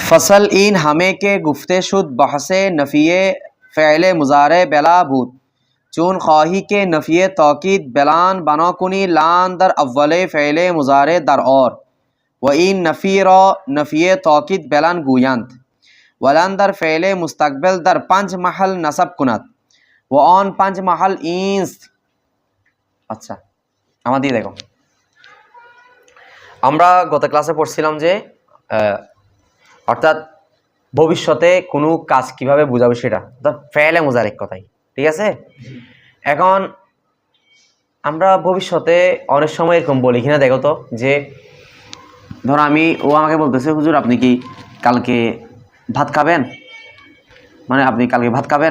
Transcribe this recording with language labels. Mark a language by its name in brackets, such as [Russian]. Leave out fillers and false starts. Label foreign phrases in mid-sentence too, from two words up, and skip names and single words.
[Persian] فصل این همه که گفته شد بحث نفی فعل مضارع بلا بود چون خواهی که نفی تأکید بلن بکنی لن در اول فعل مضارع در آور و این نفی را نفی تأکید بلن گویند و لن در فعل مستقبل در پنج محل نصب کند و آن پنج محل این است. [Bangla] আচ্ছা আমাদের দেখো আমরা গত ক্লাসে পড়ছিলাম যে অর্থাৎ ভবিষ্যতে কোনো কাজ কিভাবে বোঝাবে সেটা [Persian] فعل مضارع [Bangla] কথাই, ঠিক আছে। এখন আমরা ভবিষ্যতে অনেক সময় এরকম বলি কিনা দেখো তো, যে ধরো ও আমাকে বলতেছে হুজুর আপনি কি কালকে ভাত খাবেন, মানে আপনি কালকে ভাত খাবেন।